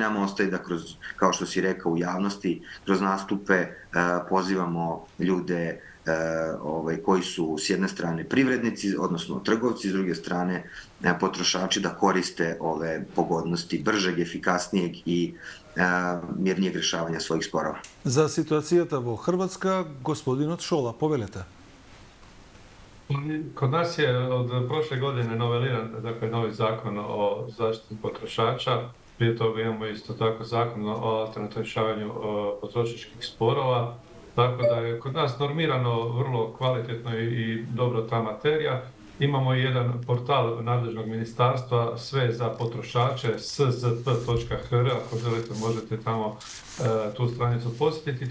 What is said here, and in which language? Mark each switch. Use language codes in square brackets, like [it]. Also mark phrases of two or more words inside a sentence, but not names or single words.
[sr] Nam ostaje da kroz, kao što si rekao, u javnosti, kroz nastupe pozivamo ljude koji su s jedne strane privrednici, odnosno trgovci, s druge strane potrošači, da koriste ove pogodnosti bržeg, efikasnijeg i mirnijeg rešavanja svojih sporova. [mk] За ситуацијата во Хрватска, господинот Шола, повелете. [hr] Kod nas je od prošle godine noveliran, dakle, novi zakon o zaštiti potrošača. Prije toga imamo isto tako zakon o alternativnom rješavanju potrošačkih sporova. Tako da je kod nas normirano vrlo kvalitetno i dobro ta materija Imamo i jedan portal nadležnog ministarstva, sve za potrošače, szp.hr, ako želite možete tamo tu stranicu posjetiti.